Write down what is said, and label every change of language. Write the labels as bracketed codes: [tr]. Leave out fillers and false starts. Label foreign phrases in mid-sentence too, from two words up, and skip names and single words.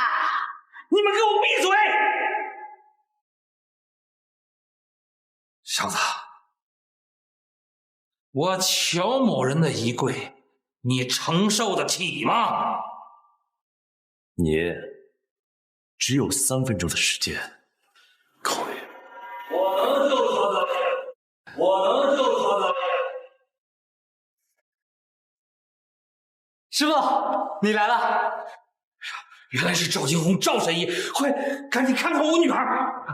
[zh] 你們給我閉嘴！小子，我喬某人的一跪，你承受得起嗎？你只有3 分鐘的時間，狗爺。我能救喬小姐，我能救喬小姐。師傅，你來了。原來是趙金紅趙神醫，快趕緊看看我女兒。